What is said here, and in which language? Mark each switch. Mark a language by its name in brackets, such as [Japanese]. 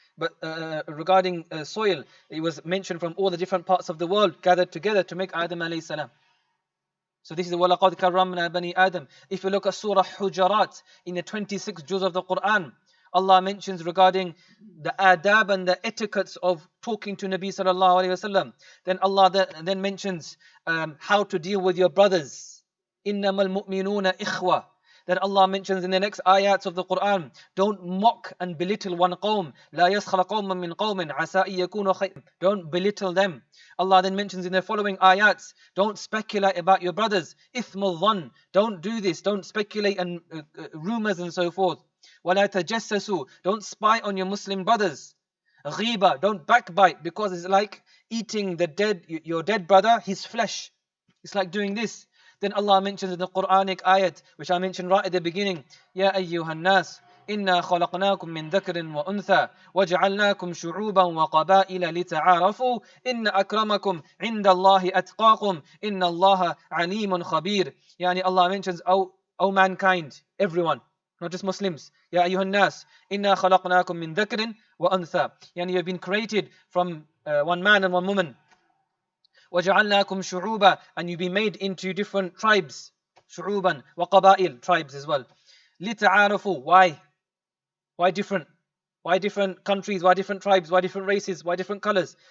[English] But regarding soil, it was mentioned from all the different parts of the world gathered together to make Adam alayhi salam. So this is [Arabic] وَلَقَدْ كَرَّمْنَا بَنِي آدَمَ. [English] If you look at Surah Hujarat, in the 26 juz of the Quran, Allah mentions regarding the adab and the etiquettes of talking to Nabi sallallahu alayhi wasallam. Then Allah then mentions how to deal with your brothers. [Arabic] إِنَّمَا الْمُؤْمِنُونَ إِخْوَةً. [English] That Allah mentions in the next ayats of the Quran, don't mock and belittle one qawm. [Arabic] لا يسخر قوم من قوم عسى أن يكونوا خير. [English] Don't belittle them. Allah then mentions in the following ayats, don't speculate about your brothers. [Arabic] إثم الظن. [English] Don't do this. Don't speculate and rumors and so forth. [Arabic] ولا تجسسوا. [English] Don't spy on your Muslim brothers. [Arabic] غيبة. [English] Don't backbite, because it's like eating your dead brother, his flesh. It's like doing this. Then Allah mentions in the Quranic ayat, which I mentioned right at the beginning, [Arabic] يا أيها الناس إنا خلقناكم من ذكر وأنثى وجعلناكم شعوبا وقبائل لتعارفوا إن أكرمكم عند الله أتقاكم إن الله عليم خبير. [English] Yani Allah mentions, O mankind, everyone, not just Muslims. [Arabic] يا أيها الناس إنا خلقناكم من ذكر وأنثى. [English] Yani you have been created from one man and one woman. [Arabic] وَجَعَلْنَاكُمْ شُعُوبًا, [English] and you be made into different tribes. [Arabic] شُعُوبًا وَقَبَائِل, [English] tribes as well. لِتَعَارَفُوا. Why different? Why different countries? Why different tribes? Why different races? Why different colors?